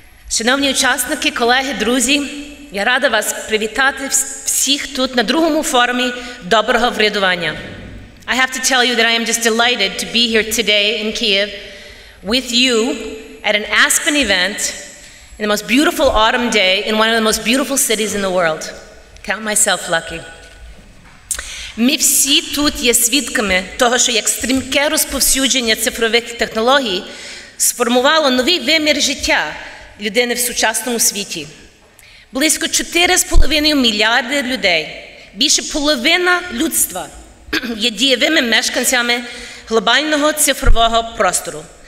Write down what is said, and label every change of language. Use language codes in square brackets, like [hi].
[uk] Шановні учасники, колеги, друзі, я рада вас привітати всіх тут на другому форумі доброго врядування. [en] I have to tell you that I am just delighted to be here today in Kyiv with you at an Aspen event in the most beautiful autumn day in one of the most beautiful cities in the world. Count myself lucky. [uk] Ми всі тут є свідками того, що як стрімке розповсюдження цифрових технологій сформувало новий вимір життя людини в сучасному світі. Близько 4,5 мільярди людей, більше половина людства є дієвими мешканцями глобального цифрового простору.